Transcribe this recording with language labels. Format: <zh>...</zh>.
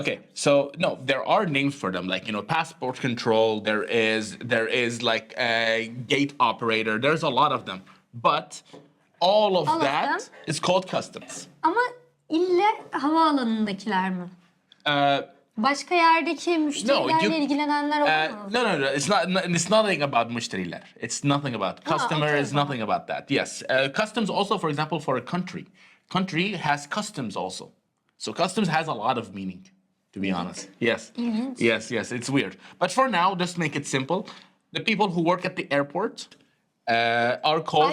<en>Okay, so no, there are names for them. Like passport control. There is like a gate operator. There's a lot of them, but all of All of that them? is called customs.</en> <tr>Ama ille havaalanındakiler mi? Başka yerdeki müşterilerle ilgilenenler olamaz.</tr> <en>No. It's nothing about müşteriler. It's nothing about customer. okay, It's nothing about that. Yes, customs also, for example, for a country. Country has customs also. So customs has a lot of meaning, to be honest. Yes.</en> <tr>İlginç.</tr> <en>Yes. It's weird. But for now, just make it simple. The people who work at the airport are called.</en>